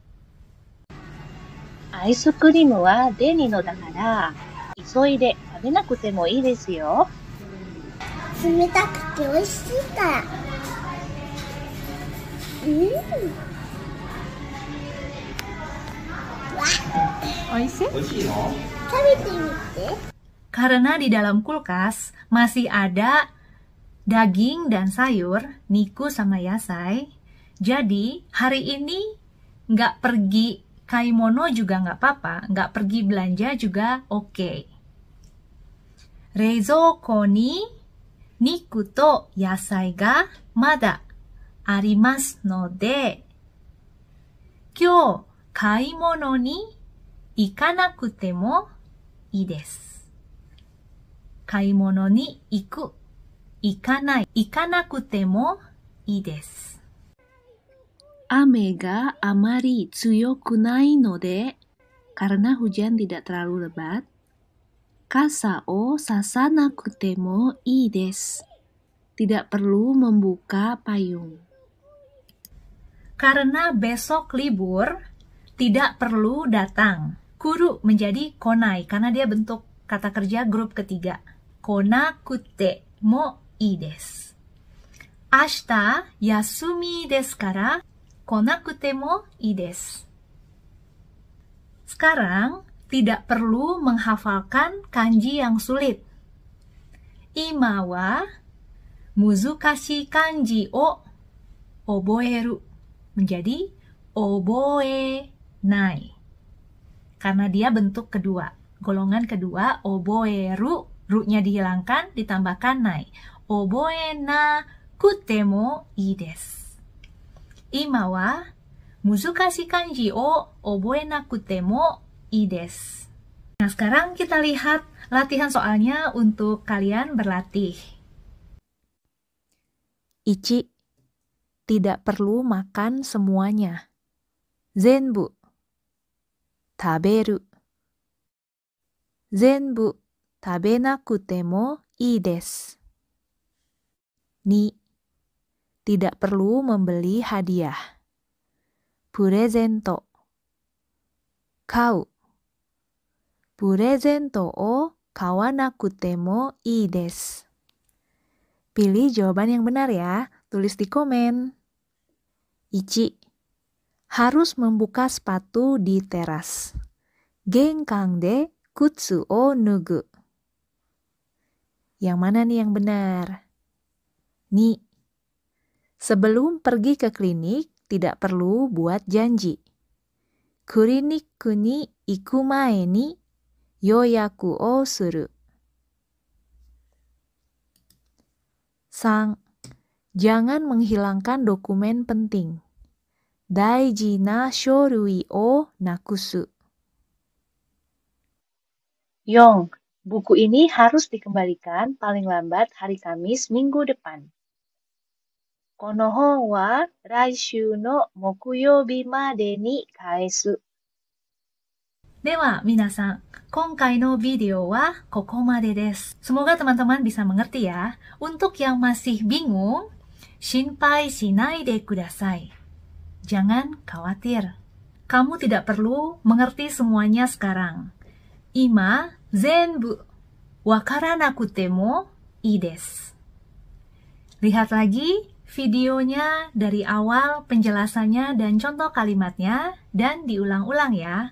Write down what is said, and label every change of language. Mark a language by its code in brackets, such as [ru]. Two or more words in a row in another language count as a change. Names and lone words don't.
[ja] アイスクリームはデニのだから、急いで食べなくてもいいですよ。冷たくて美味しいから。美味しい? 美味しいの? 食べてみて。 [id] Karena di dalam kulkas masih ada daging dan sayur, niku sama yasai. Jadi hari ini nggak pergi kaimono juga nggak apa-apa, nggak pergi belanja juga oke. [ja] 冷蔵庫に肉と野菜がまだありますので、今日買い物に行かなくてもいいです. 買い物に行く、行かない、行かなくてもいいです. 雨があまり強くないので、 [id] karena hujan tidak terlalu lebat, [ja] 傘をささなくてもいいです. [id] Tidak perlu membuka payung. Karena besok libur, tidak perlu datang. Kuru menjadi konai, karena dia bentuk kata kerja grup ketiga. [ja] 来なくてもいいです. 明日休みですから、来なくてもいいです. [id] Sekarang, tidak perlu menghafalkan kanji yang sulit. [ja] 今は難しい漢字を覚える. [id] Menjadi oboenai. Karena dia bentuk kedua. Golongan kedua, oboeru. Ru-nya dihilangkan, ditambahkan nai. [ja] 覚えなくてもいいです. 今は難しい漢字を覚えなくてもいいです. [id] Nah, sekarang kita lihat latihan soalnya untuk kalian berlatih. 1. Tidak perlu makan semuanya. [ja] 全部。食べる. 全部食べなくてもいいです. [id] 2. Tidak perlu membeli hadiah. [ja] プレゼント。買う. プレゼントを買わなくてもいいです. [id] Pilih jawaban yang benar ya, tulis di komen. 1. Harus membuka sepatu di teras. [ja] 玄関で靴を脱ぐ. [id] Yang mana nih yang benar? 2. Sebelum pergi ke klinik, tidak perlu buat janji. [ja] クリニックに行く前に予約をする. [id] 3. Jangan menghilangkan dokumen penting. [ja] 大事な書類をなくす. [id] 4. Buku ini harus dikembalikan paling lambat hari Kamis minggu depan. [ja] この本は来週の木曜日までに返す。では、皆さん、今回のビデオはここまでです。 [id] Semoga teman-teman bisa mengerti ya. Untuk yang masih bingung, [ja] 心配しないでください. [id] Jangan khawatir. Kamu tidak perlu mengerti semuanya sekarang. [ja] 今、全部わからなくてもいいです. [id] Lihat lagi videonya dari awal penjelasannya dan contoh kalimatnya dan diulang-ulang ya.